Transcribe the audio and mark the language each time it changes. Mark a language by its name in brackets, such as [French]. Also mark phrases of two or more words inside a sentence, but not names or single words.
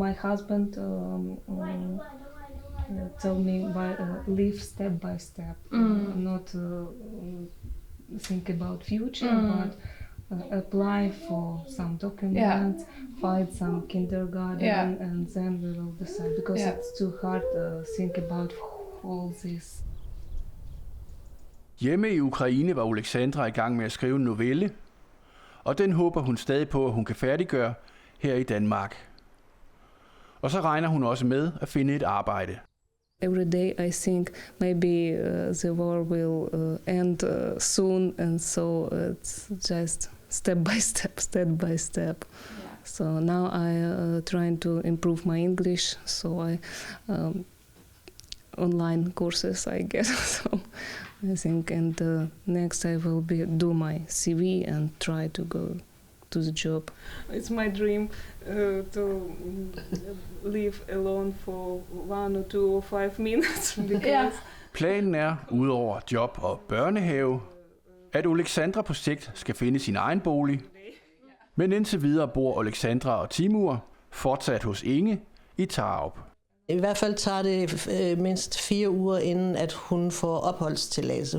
[English] My husband told me live step by step, not think about future, but apply for some documents, find some kindergarten, and then we will decide, because it's too hard to think about all this. [Danish] Hjemme i Ukraine var Oleksandra i gang med at skrive en novelle, og den håber hun stadig på, at hun kan færdiggøre her i Danmark. Og så regner hun også med at finde et arbejde. [English] Every day I think maybe the war will end soon, and so it's just step by step. So now I trying to improve my English, so I online courses I get. So I think, and next I will do my CV and try to go to the job. It's my dream to live alone for 1 or 2 or 5 minutes. Because [Danish] Planen er, udover job og børnehave, at Oleksandra på sigt skal finde sin egen bolig. Men indtil videre bor Oleksandra og Timur fortsat hos Inge i Tarup. I hvert fald tager det mindst 4 uger, inden at hun får opholdstilladelse.